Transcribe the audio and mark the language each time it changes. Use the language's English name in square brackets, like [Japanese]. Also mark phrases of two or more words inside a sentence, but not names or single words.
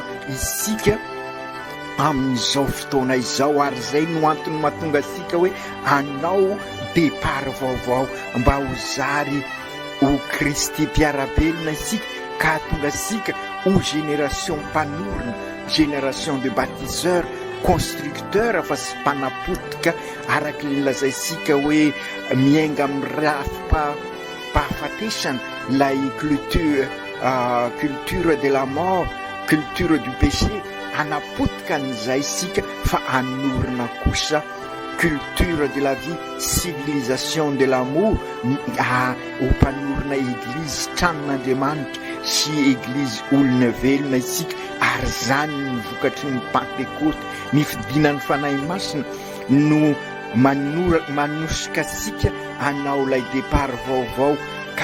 [Malagasy] isika amin'izao fotoana izao ary izay no antony mahatonga asika hoe anao départ vaovao mba ho zary ho Kristy mpiarabelona isika ka tonga asika ho génération mpanorona [French] génération de baptiseurs constructeur [Malagasy] fa sy mpanapotika araky ny lazaisika hoe miainga amin'ny rafa-pahafatesana lay [French] culture de la mort, culture du péché [Malagasy] anapotika an'izay sika fa anorina kosa [French] culture de la vie, civilisation de l'amour [Malagasy] ho mpanorina église tranon'Andriamanitra sy église olona velona isika ary zany ny vokatry ny pentecote ny fidinan'ny fanahy masina no manosika sika anao lay départ vaovao ka